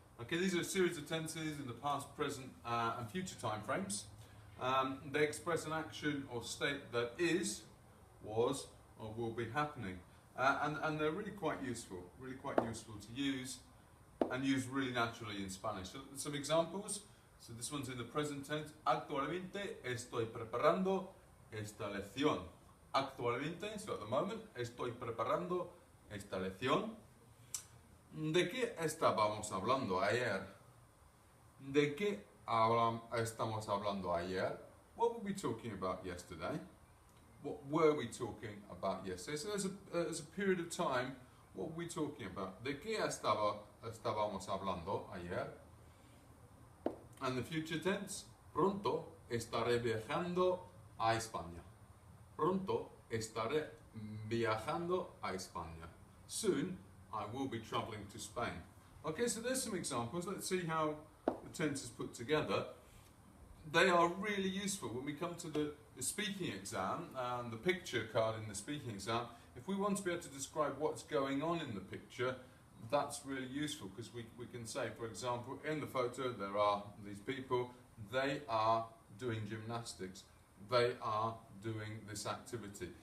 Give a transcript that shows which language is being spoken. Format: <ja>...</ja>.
<en>Okay, these are a series of tenses in the past, present, and future time frames. They express an action or state that is, was, or will be happening. And they're really quite useful to use and use really naturally in Spanish. So some examples. So this one's in the present tense.</en> <es>Actualmente estoy preparando esta lección. Actualmente,</es> <en>so at the moment,</en> <es>estoy preparando esta lección. ¿De qué estábamos hablando ayer? ¿De qué estamos hablando ayer?</es> <en>What were we talking about yesterday? What were we talking about yesterday? So there's a period of time. What were we talking about?</en> <es>¿De qué estábamos hablando ayer?</es> <en>And the future tense,</en> <es>pronto estaré viajando a España. Pronto estaré viajando a España.</es> <en>Soon I will be traveling to Spain. Okay, so there's some examples. Let's see how the tense is put together. They are really useful when we come to the speaking exam and the picture card in the speaking exam. If we want to be able to describe what's going on in the picture, that's really useful because we can say, for example, in the photo there are these people, they are doing gymnastics, they are doing this activity.</en>